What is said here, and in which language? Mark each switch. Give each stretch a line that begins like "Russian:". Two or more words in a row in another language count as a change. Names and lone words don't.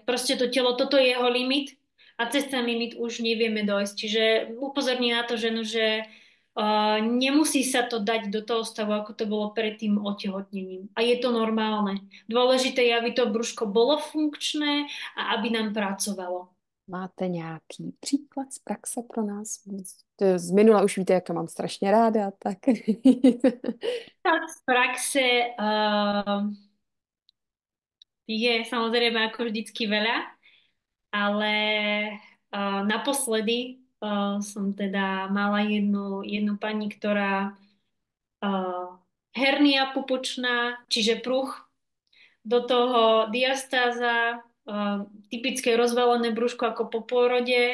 Slovak: Proste to telo, toto je jeho limit a cez ten limit už nevieme dojsť. Čiže upozorní na to ženu, že nemusí sa to dať do toho stavu, ako to bolo pred tým otehotnením. A je to normálne. Dôležité je, aby to brúško bolo funkčné a aby nám pracovalo.
Czech: Máte nějaký příklad z praxe pro nás? Z minula už víte, jak to mám strašně ráda, tak
Slovak: Tak z praxe je samozrejme ako vždycky veľa, ale naposledy som teda mala jednu pani, ktorá hernia pupočná, čiže pruch, do toho diastáza, typické rozvalené brúško ako po pôrode.